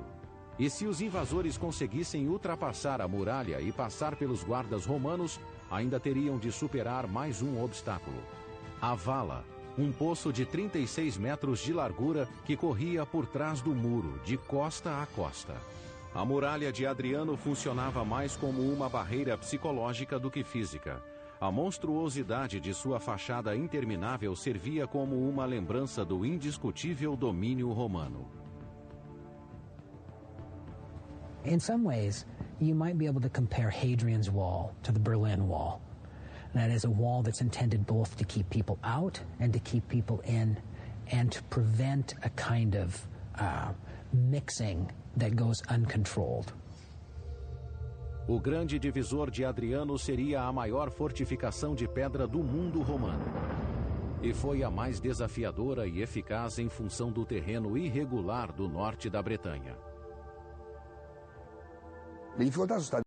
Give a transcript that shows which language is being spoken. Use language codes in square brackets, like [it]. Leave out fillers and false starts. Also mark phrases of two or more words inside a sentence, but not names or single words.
[pt] E se os invasores conseguissem ultrapassar a muralha e passar pelos guardas romanos, ainda teriam de superar mais um obstáculo: a vala, um poço de 36 metros de largura que corria por trás do muro, de costa a costa. A muralha de Adriano funcionava mais como uma barreira psicológica do que física. A monstruosidade de sua fachada interminável servia como uma lembrança do indiscutível domínio romano. [en] In some ways, you might be able to compare Hadrian's Wall to the Berlin Wall. That is a wall that's intended both to keep people out and to keep people in, and to prevent a kind of mixing that goes uncontrolled. [pt] O grande divisor de Adriano seria a maior fortificação de pedra do mundo romano. E foi a mais desafiadora e eficaz em função do terreno irregular do norte da Bretanha. [it] Le difficoltà sono state